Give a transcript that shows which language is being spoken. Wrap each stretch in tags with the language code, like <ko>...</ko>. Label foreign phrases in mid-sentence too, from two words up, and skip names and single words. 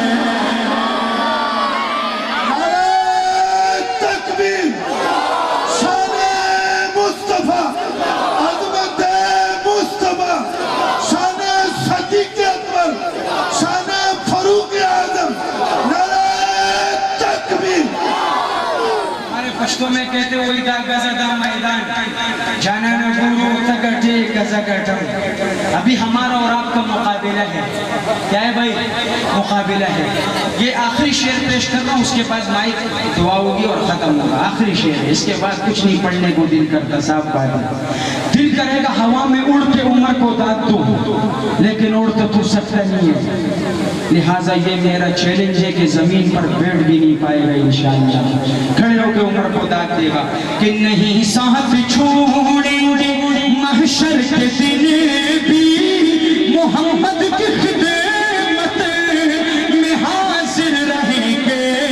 <ur>تکبیر شان مصطفیٰ عظمت مصطفیٰ شان صدیق اکبر شان فاروق اعظم نعرہ تکبیر ہمارے پشتوں میں کہتے ہوئی</ur> <ps>دا گزا دا میدان جانا میں گورو تگٹے گزا گٹم</ps> <ur>ابھی ہمارا اور آپ کا مقابلہ ہے کیا ہے بھائی مقابلہ ہے یہ آخری شعر پیش کر رہا ہوں اس کے بعد مائک دعا ہوگی اور ختم ہوگا آخری شعر ہے اس کے بعد کچھ نہیں پڑھنے کو دل کرتا صاحب بات دل کرے گا ہوا میں اڑ کے عمر کو داد دوں لیکن اڑ تو سکتا نہیں ہے لہٰذا یہ میرا چیلنج ہے کہ زمین پر بیٹھ بھی نہیں پائے گا انشاءاللہ کھڑے ہو کے عمر کو داد دے گا کہ نہیں ساتھ چھوڑیں گے محشر کے دن بھی محمد کی خدمت میں حاضر رہیں گے</ur>